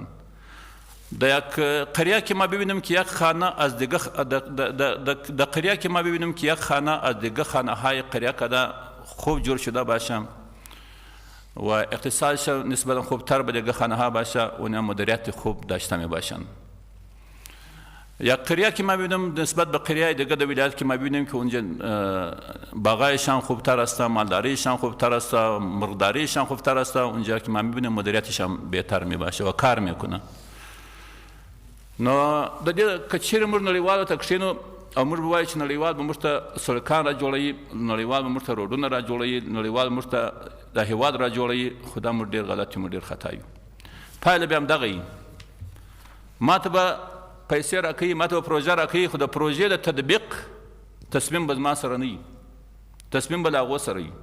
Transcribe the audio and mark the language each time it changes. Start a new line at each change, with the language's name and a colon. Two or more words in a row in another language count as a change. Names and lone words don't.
Persian: در یک قریه که ما ببینیم که یک خانه از دیگه در قریه که ما ببینیم که یک خانه از دیگه خانه های قریه کده خوب جور شده باشم و اقتصادش نسبتا خوبتر به دیگه خانه ها باشه، اونا مدیریت خوب داشته می باشن. یا قریه که ما ببینیم نسبت به قریه دیگه در ولایت که ما ببینیم که اونجا باغایشان خوبتر است، مالداریشان خوبتر است، مرغداریشان خوبتر است، اونجا که ما ببینیم مدیریتشان بهتر می باشه و کار میکنه.
Pashto: نو د دې که چیرې موږ نړیوالو ته کښېنو او موږ به وایو چې نړیوال به موږ ته سړکان را جوړوي، نړیوال به موږ ته روډونه را جوړوي، نړیوال موږ ته دا هېواد را جوړوي، خو دا موږ ډېر غلط یو، موږ ډېر خطا یو. پایله بیا همدغه وي. ما ته به پیسې راکوي، ما ته به پروژه راکوي، خو د پروژې د تطبیق تصمیم به زما سره نه وي، تصمیم به له هغو سره وي.